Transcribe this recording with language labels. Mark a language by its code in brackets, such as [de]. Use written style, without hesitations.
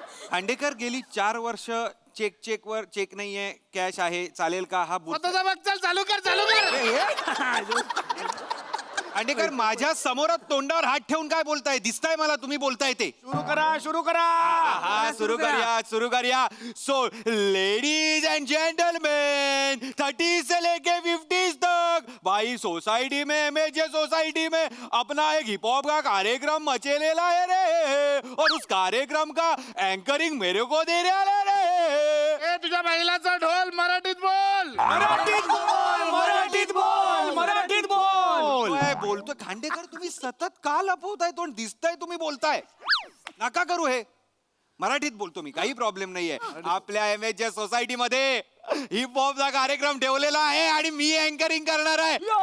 [mr] खांडेकर गेली 4 वर्ष चेक वर चेक नाहीये कॅश आहे चालेल का हा स्वतःचा बघ, चल चालू कर चालू कर. खांडेकर माझ्या समोर तोंडावर हात ठेवून काय बोलताय? दिसताय मला तुम्ही बोलताय ते. सुरू करा. हा सुरू करूया. [hi] सो लेडीज एंड जेंटलमैन 30 से लेके 50 तक भाई सोसाइटी में एमएजे सोसाइटी में अपना एक हिप हॉप का कार्यक्रम मचेलेला है रे और उस कार्यक्रम का एंकरिंग मेरे को दे रहा है रे. [mr] ए तुझ्या महिलाचा ढोल मराठीत बोल. मराठीत बोल. काय बोलतोय खांडेकर? तुम्ही सतत का लपवताय तोंड? दिसताय तुम्ही बोलताय. नका करू हे. मराठीत बोलतो मी, काही प्रॉब्लेम नाहीये. आपल्या एमएच सोसायटी मध्ये हिप हॉपचा कार्यक्रम ठेवलेला आहे आणि मी अँकरिंग करणार आहे.